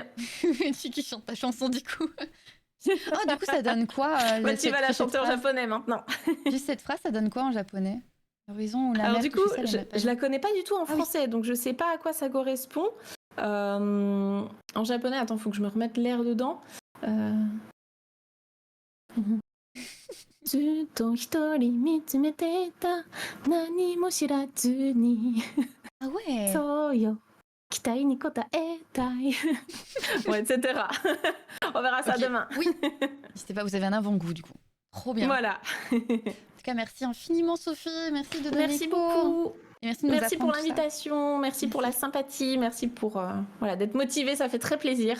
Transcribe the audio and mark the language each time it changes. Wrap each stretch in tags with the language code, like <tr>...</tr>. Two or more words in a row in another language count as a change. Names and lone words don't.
<fr>Tu qui chante ta chanson, du coup. Oh, du coup, ça donne quoi Bah, tu vas la cette chanter en phrase japonais maintenant. Juste cette phrase, ça donne quoi en japonais? L'horizon ou la Alors mer du qui coup, chassait les je la connais pas du tout en Ah oui. français, donc je sais pas à quoi ça correspond. En japonais, attends, faut que je me remette l'air dedans.</fr> <ja>ずっと一人見つめていた何も知らずに</ja> <fr>Ah ouais.</fr> <ja>そうよ期待に応えたい</ja> <fr>bon, etc. On verra ça Ok. demain. Oui. N'hésitez pas, vous avez un avant-goût du coup. Trop bien. Voilà. En tout cas, merci infiniment Sophie. Merci de donner Merci cours. beaucoup. Et merci de nous Merci pour apprendre tout ça. l'invitation, merci pour la sympathie, merci pour voilà, d'être motivé, ça fait très plaisir.</fr>